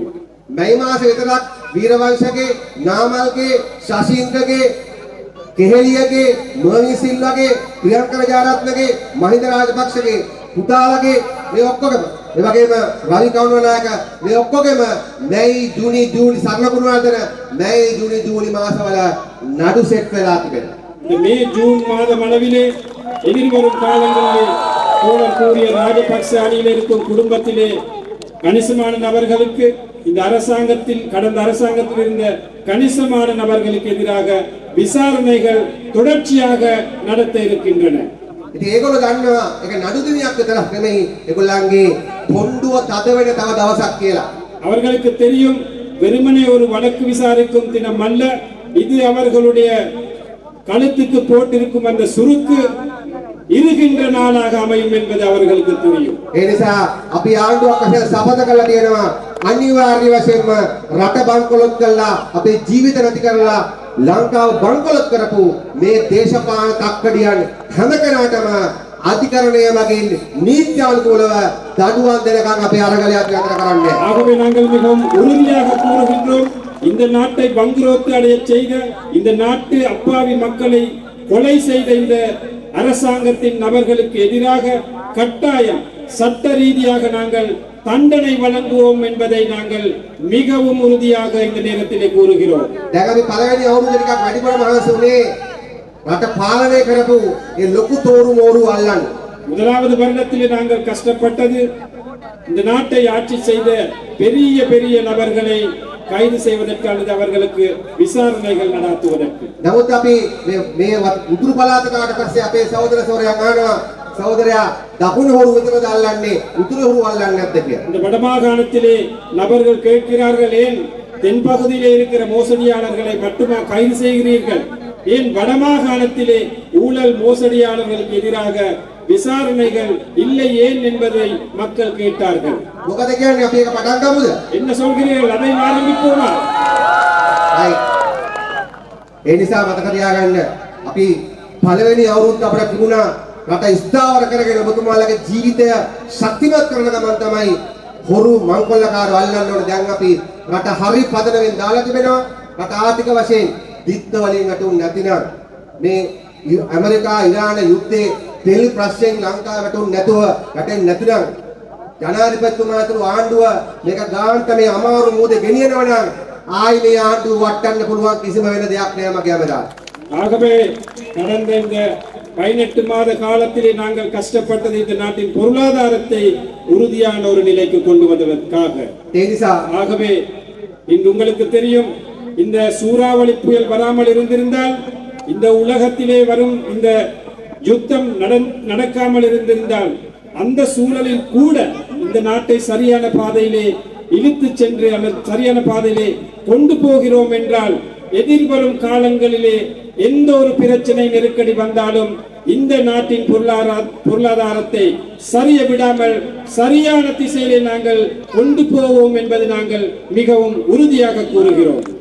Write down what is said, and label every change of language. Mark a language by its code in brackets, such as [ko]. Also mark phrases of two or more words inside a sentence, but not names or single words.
[si] මේ මාස විතරක් වීරවංශගේ නාමල්ගේ ශශීන්ද්‍රගේ කෙහෙලියගේ මොනින් සිල්වාගේ ප්‍රියංක විජයරත්නගේ මහින්ද රාජපක්ෂගේ පුතාලගේ මේ ඔක්කොගම ඒ වගේම රවි කවුරුනායක මේ ඔක්කොගෙම මැයි ජූනි සරණකුණාදන මැයි ජූනි මාසවල නඩු සෙට් වෙලා තිබෙනවා. [ta] இந்த மே ஜூன் மாதம் அளவிலே எதிர்வரும் காலங்களிலே தோழர் கூறிய ராஜபக்ச அணியில் இருக்கும் குடும்பத்திலே கணிசமான நபர்களுக்கு இந்த அரசாங்கத்தில் கடந்த அரசாங்கத்தில் இருந்த கணிசமான நபர்களுக்கு எதிராக விசாரணைகள் தொடர்ச்சியாக நடத்த இருக்கின்றன. [si] ඉතින් ඒගොල්ලෝ දන්නවා ඒක නඩු දිනයක් විතරක් නෙමෙයි ඒගොල්ලන්ගේ පොණ්ඩුව තද වෙන තව දවසක් කියලා. [ta] அவர்களுக்கு தெரியும் வெறுமனே ஒரு வழக்கு விசாரிக்கும் தினம் அல்ல, இது அவர்களுடைய கழுத்துக்கு போட்டிருக்கும் அந்த சுருக்கு இருகின்ற நாளாக அமையும் என்பது அவர்களுக்கு தெரியும். [si] ඒ නිසා අපි ආණ්ඩුවක් වශයෙන් සපත කළා තියෙනවා අනිවාර්ය වශයෙන්ම රට බංකොලොත් කළා අපේ ජීවිත නැති කරලා ලංකාව බංකොලොත් කරපු මේ දේශපාලන තක්කඩියන් හැම කෙනාටම අධිකරණය මගින් නීත්‍යානුකූලව දඬුවම් දෙනකන් අපේ අරගලයක් නතර කරන්නේ. [ta] ஆகவே நாங்கள் மிகவும் உறுதியாக கூறுகின்றோம், இந்த நாட்டை பங்குரோத்து அடைய செய்த, இந்த நாட்டு அப்பாவி மக்களை கொலை செய்த இந்த அரசாங்கத்தின் நபர்களுக்கு எதிராக கட்டாயம் சட்ட ரீதியாக நாங்கள் தண்டனை வழங்குவோம் என்பதை நாங்கள் மிகவும் உறுதியாக இந்த நேரத்திலே கூறுகிறோம். [si] දැන් අපි පළවෙනි අවුරුදු ටිකක් වැඩිපුර මහන්සි වුණේ රට පාලනය කරපු ඒ ලොකු තෝරු මෝරු අල්ලන්න. [ta] முதலாவது வருடத்திலே நாங்கள் கஷ்டப்பட்டது இந்த நாட்டை ஆட்சி செய்த பெரிய பெரிய நபர்களை கைது செய்வதற்கு அல்லது அவர்களுக்கு விசாரணைகள் நடத்துவதற்கு. [si] නමුත් අපි මේ උතුරු පළාතට ආවට පස්සේ අපේ සහෝදර සෝරයා අහනවා சகோதரயா දකුණු හොරු විතරද අල්ලන්නේ උතුරු හොරු අල්ලන්නේ නැද්ද කියලා. [ta] இந்த வடமாகாணத்திலே நபர்கள் கேட்கிறார்கள், ஏன் தென்பகுதியிலே இருக்கிற மோசடியாளர்களை மட்டுமா கைது செய்கிறீர்கள், ஏன் வடமாகாணத்திலே ஊழல் மோசடியாளர்களுக்கு எதிராக விசாரணைகள் இல்லை ஏன் என்பதை மக்கள் கேட்டார்கள். [si] මොකද කියන්නේ අපි එක පටන් ගමුද? [ta] என்ன சொல்கிறீர்கள், அதை ஆரம்பிப்போமா? [si] ඒ නිසා මතක තියාගන්න අපි පළවෙනි අවුරුද්ද අපිට තිබුණා රට ස්ථාවර කරගෙන ඔබතුමාලගේ ජීවිතය ශක්තිමත් කරන ගමන් තමයි හොරු මංකොල්ලකාරව අල්ලන්න ඕනේ. දැන් අපි රට හරි පදනමෙන් දාලා තිබෙනවා. රට ආර්ථික වශයෙන් දිත්ත වලින් අටුන් නැතිනම් මේ ඇමරිකා ඉරාන යුද්ධයේ තෙල් ප්‍රශ්නයෙන් ලංකාව වැටුන් නැතුව රටෙන් නැතිනම් ජනාධිපතිතුමා අතුරු ආණ්ඩුව මේක ගාන්ට මේ අමාරු මූදේ ගෙනියනවා නම් ආයි මේ ආණ්ඩුව වටන්න පුළුවන් කිසිම වෙන දෙයක් නෑ මගේ අමරා. [ta] ஆகவே கடந்த இந்த 18 மாத காலத்திலே நாங்கள் கஷ்டப்பட்டது இந்த நாட்டின் பொருளாதாரத்தை உறுதியான ஒரு நிலைக்கு கொண்டு வந்ததற்காக. [si] ඒ නිසා [ta] ஆகவே இன்று உங்களுக்கு தெரியும், இந்த சூறாவளி புயல் வராமல் இருந்திருந்தால், இந்த உலகத்திலே வரும் இந்த யுத்தம் நடக்காமல் இருந்திருந்தால், அந்த சூழலில் கூட இந்த நாட்டை சரியான பாதையிலே இழுத்து சென்று அல்லது சரியான பாதையிலே கொண்டு போகிறோம் என்றால், எதிர்வரும் காலங்களிலே எந்த ஒரு பிரச்சனை நெருக்கடி வந்தாலும் இந்த நாட்டின் பொருளாதாரத்தை சரிய விடாமல் சரியான திசையிலே நாங்கள் கொண்டு போவோம் என்பது நாங்கள் மிகவும் உறுதியாக கூறுகிறோம்.